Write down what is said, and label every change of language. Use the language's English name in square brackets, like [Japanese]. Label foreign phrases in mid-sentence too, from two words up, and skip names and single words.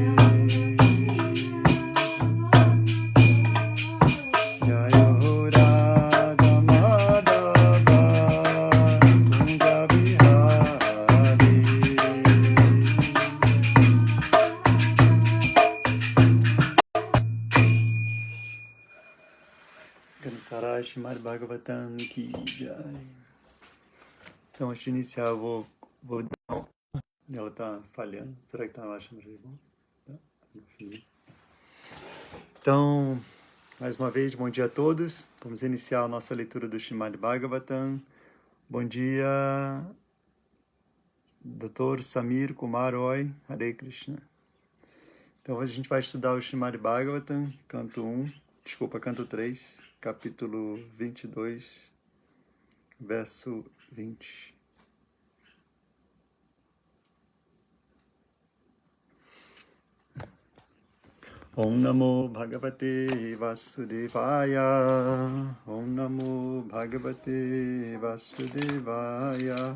[Sanskrit] जय राधा माधव कुञ्ज बिहारी Cantará श्रीमद् भागवतम् की जय. [Portuguese] Então, antes de iniciar, eu vou dar. Ela está falhando. Será que está lá? Tá? Enfim. Então, mais uma vez, bom dia a todos. Vamos iniciar a nossa leitura do Srimad Bhagavatam. Bom dia, Dr. Samir Kumar Roy, [Sanskrit] हरे कृष्ण. [Portuguese] Então, a gente vai estudar o Srimad Bhagavatam, canto 3, capítulo 22, verso 20. [Sanskrit] ॐ नमो भगवते वासुदेवाय. ॐ नमो भगवते वासुदेवाय.